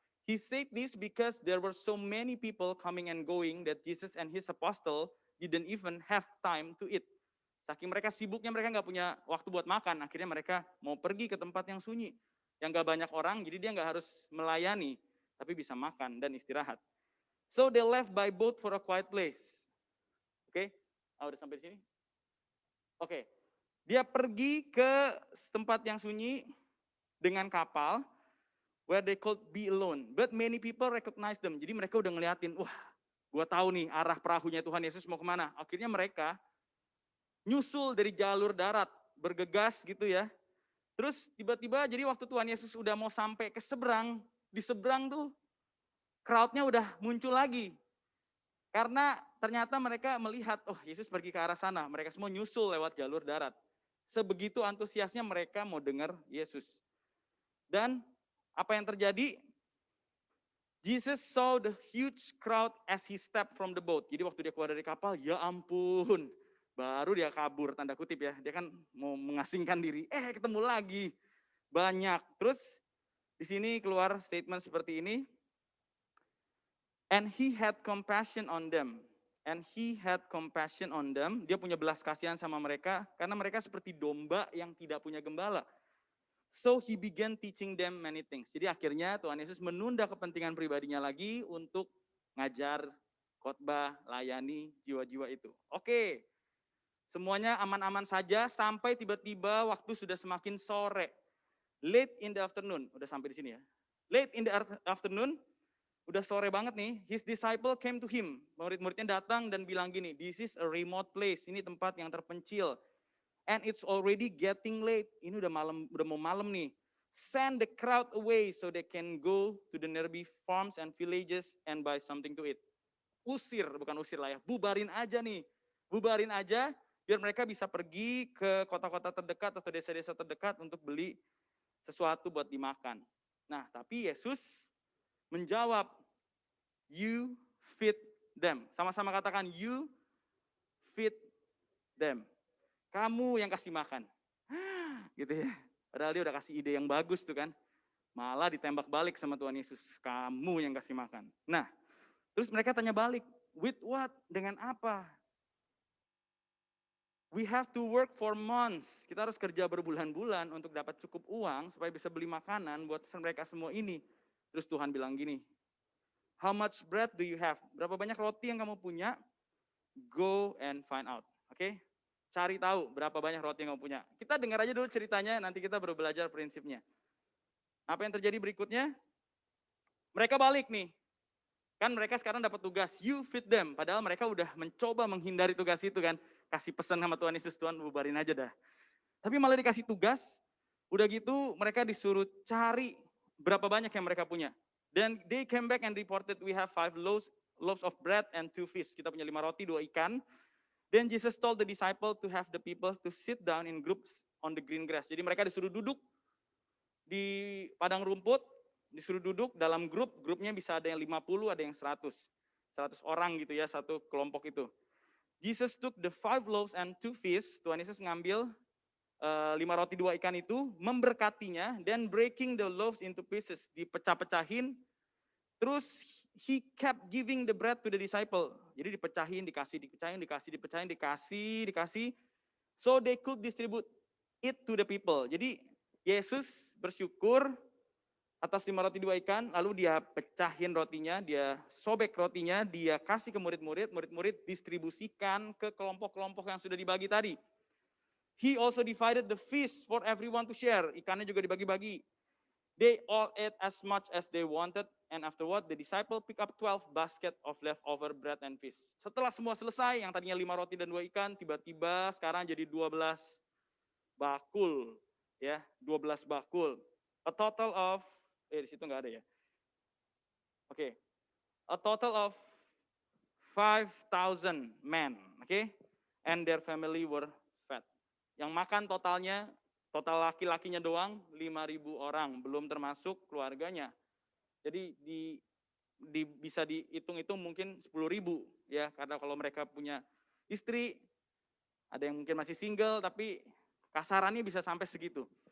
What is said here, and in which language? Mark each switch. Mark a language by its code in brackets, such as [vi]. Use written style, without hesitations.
[en] He said this because there were so many people coming and going that Jesus and his apostle didn't even have time to eat. [id] Saking mereka sibuknya, mereka nggak punya waktu buat makan. Akhirnya mereka mau pergi ke tempat yang sunyi, yang nggak banyak orang, jadi dia nggak harus melayani, tapi bisa makan dan istirahat. [en] So they left by boat for a quiet place. [id] Oke, udah sampai di sini? Oke, dia pergi ke tempat yang sunyi dengan kapal, [en] where they could be alone. But many people recognize them. [id] Jadi mereka udah ngeliatin, wah, gua tahu nih arah perahunya Tuhan Yesus mau kemana. Akhirnya mereka nyusul dari jalur darat, bergegas gitu ya. Terus tiba-tiba jadi waktu Tuhan Yesus udah mau sampai ke seberang, di seberang tuh crowd-nya udah muncul lagi. Karena ternyata mereka melihat, oh Yesus pergi ke arah sana. Mereka semua nyusul lewat jalur darat. Sebegitu antusiasnya mereka mau dengar Yesus. Dan apa yang terjadi? [en] Jesus saw the huge crowd as he stepped from the boat. [id] Jadi waktu dia keluar dari kapal, ya ampun. Baru dia kabur, tanda kutip ya. Dia kan mau mengasingkan diri. Ketemu lagi. Banyak. Terus di sini keluar statement seperti ini. [en] And he had compassion on them. [id] And he had compassion on them. Dia punya belas kasihan sama mereka. Karena mereka seperti domba yang tidak punya gembala. [en] So he began teaching them many things. [id] Jadi akhirnya Tuhan Yesus menunda kepentingan pribadinya lagi untuk ngajar, khotbah, layani jiwa-jiwa itu. Oke, semuanya aman-aman saja sampai tiba-tiba waktu sudah semakin sore. [en] Late in the afternoon, [id] udah sampai di sini ya. [en] Late in the afternoon, [id] udah sore banget nih, [en] his disciple came to him. [id] Murid-muridnya datang dan bilang gini, [en] this is a remote place, [id] ini tempat yang terpencil. [en] And it's already getting late. [id] Ini udah malam, udah mau malam nih. [en] Send the crowd away so they can go to the nearby farms and villages and buy something to eat. [id] Usir, bukan usir lah ya, bubarin aja nih. Bubarin aja biar mereka bisa pergi ke kota-kota terdekat atau desa-desa terdekat untuk beli sesuatu buat dimakan. Nah, tapi Yesus menjawab, [en] you feed them. [id] Sama-sama katakan, [en] you feed them. [id] Kamu yang kasih makan. Gitu ya. Padahal dia udah kasih ide yang bagus tuh kan. Malah ditembak balik sama Tuhan Yesus. Kamu yang kasih makan. Nah, terus mereka tanya balik. [en] With what? [id] Dengan apa? [en] We have to work for months. [id] Kita harus kerja berbulan-bulan untuk dapat cukup uang supaya bisa beli makanan buat mereka semua ini. Terus Tuhan bilang gini, [en] how much bread do you have? [id] Berapa banyak roti yang kamu punya? [en] Go and find out. [id] Oke? Cari tahu berapa banyak roti yang kamu punya. Kita dengar aja dulu ceritanya, nanti kita baru belajar prinsipnya. Apa yang terjadi berikutnya? Mereka balik nih. Kan mereka sekarang dapat tugas, [en] you feed them. [id] Padahal mereka udah mencoba menghindari tugas itu kan. Kasih pesan sama Tuhan Yesus, Tuhan bubarin aja dah. Tapi malah dikasih tugas, udah gitu mereka disuruh cari berapa banyak yang mereka punya. [en] Then they came back and reported, we have 5 loaves of bread and 2 fish. [id] Kita punya 5 roti, 2 ikan. [en] Then Jesus told the disciple to have the people to sit down in groups on the green grass. [id] Jadi mereka disuruh duduk di padang rumput, disuruh duduk dalam grup, grupnya bisa ada yang 50, ada yang 100. 100 orang gitu ya, satu kelompok itu. [en] Jesus took the 5 loaves and 2 fish, [id] Tuhan Yesus ngambil 5 roti 2 ikan itu, memberkatinya, [en] then breaking the loaves into pieces, [id] dipecah-pecahin, terus [en] he kept giving the bread to the disciple. [id] Jadi dipecahin, dikasih. [en] So they could distribute it to the people. [id] Jadi Yesus bersyukur atas 5 roti 2 ikan, lalu dia pecahin rotinya, dia sobek rotinya, dia kasih ke murid-murid, murid-murid distribusikan ke kelompok-kelompok yang sudah dibagi tadi. [en] He also divided the fish for everyone to share. [id] Ikannya juga dibagi-bagi. [en] They all ate as much as they wanted, and afterward the disciple pick up 12 basket of leftover bread and fish. [id] Setelah semua selesai, yang tadinya 5 roti dan 2 ikan, tiba-tiba sekarang jadi 12 bakul. Ya, 12 bakul. [en] A total of, [id] di situ nggak ada ya. Oke. [en] A total of 5,000 men, oke? And their family were fed. [id] Yang makan totalnya, total laki-lakinya doang 5.000 orang, belum termasuk keluarganya. Jadi bisa dihitung-hitung mungkin 10.000 ya, karena kalau mereka punya istri, ada yang mungkin masih single, tapi kasarannya bisa sampai segitu.